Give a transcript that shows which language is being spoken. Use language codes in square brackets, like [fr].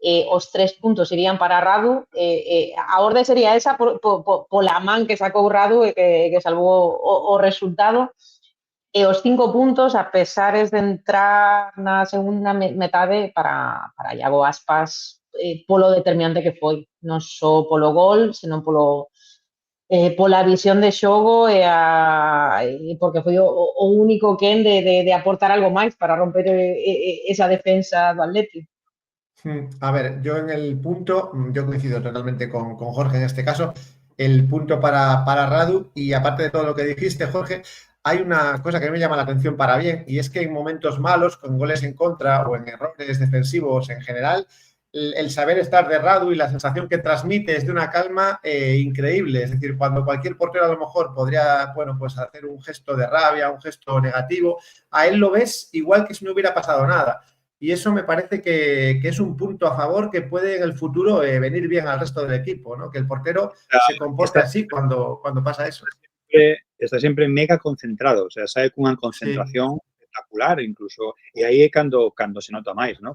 [gl] os 3 puntos irían para Radu, a orde sería esa pola man que sacou Radu e que salvou o resultado, e os 5 puntos, a pesares de entrar na segunda metade para Iago Aspas, polo determinante que foi, non só polo gol, senón pola visión de xogo e porque foi o único quen de aportar algo máis para romper esa defensa do Atleti. [es] A ver, yo en el punto, yo coincido totalmente con Jorge en este caso, el punto para Radu, y aparte de todo lo que dijiste, Jorge, hay una cosa que me llama la atención para bien, y es que en momentos malos, con goles en contra o en errores defensivos en general, el saber estar de Radu y la sensación que transmite es de una calma increíble. Es decir, cuando cualquier portero a lo mejor podría, bueno, pues hacer un gesto de rabia, un gesto negativo, a él lo ves igual que si no hubiera pasado nada. Y eso me parece que es un punto a favor que puede en el futuro venir bien al resto del equipo, ¿no? Que el portero se comporte así cuando pasa eso. [gl] Está sempre mega concentrado, o sea, sabe cunha concentración espectacular, incluso, e aí é cando se nota máis, ¿no?